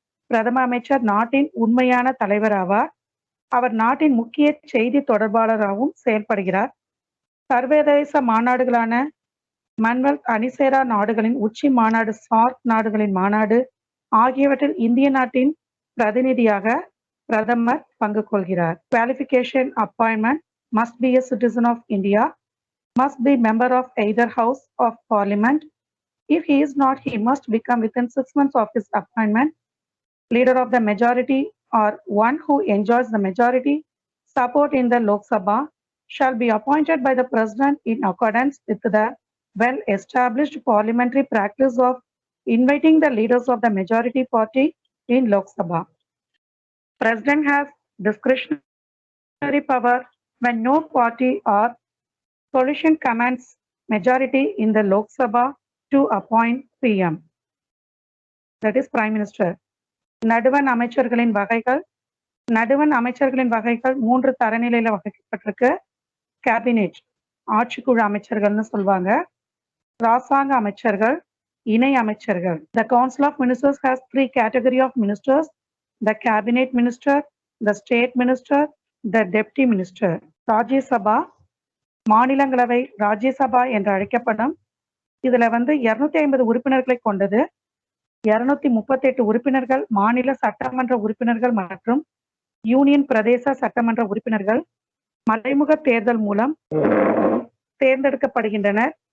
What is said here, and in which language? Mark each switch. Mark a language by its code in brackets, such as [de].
[ta] பிரதம அமைச்சர் நாட்டின் உண்மையான தலைவர் ஆவார். அவர் நாட்டின் முக்கிய செய்தி தொடர்பாளராகவும் செயல்படுகிறார். சர்வதேச மாநாடுகளான மன்வெல்த் அணிசேரா நாடுகளின் உச்சி மாநாடு, சார்க் நாடுகளின் மாநாடு ஆகியவற்றில் இந்திய நாட்டின் பிரதிநிதியாக பிரதமர் பங்கு கொள்கிறார். [en] Qualification: appointment: must be a citizen of India, must be member of either House of Parliament. If he is not, he must become within 6 months of his appointment leader of the majority, or one who enjoys the majority support in the Lok Sabha, shall be appointed by the President in accordance with the well-established parliamentary practice of inviting the leaders of the majority party in Lok Sabha. President has discretionary power when no party or coalition commands majority in the Lok Sabha to appoint PM, that is Prime Minister. [ta] நடுவண் அமைச்சர்களின் வகைகள். நடுவண் அமைச்சர்களின் வகைகள் 3 தரநிலையில வகைக்கப்பட்டிருக்கு. Cabinet, ஆட்சிக்குழு அமைச்சர்கள்னு சொல்வாங்க. ராசாங்க அமைச்சர்கள், இணை அமைச்சர்கள். [en] The Council of Ministers has 3 category of ministers: the cabinet minister, the state minister, the deputy minister. [ta] Rajya Sabha, மாநிலங்களவை ராஜ்யசபா என்று அழைக்கப்படும். இதுல 250 உறுப்பினர்களை கொண்டது. 238 உறுப்பினர்கள் மாநில சட்டமன்ற உறுப்பினர்கள் மற்றும் யூனியன் பிரதேச சட்டமன்ற உறுப்பினர்கள் மறைமுக தேர்தல் மூலம் தேர்ந்தெடுக்கப்படுகின்றனர்.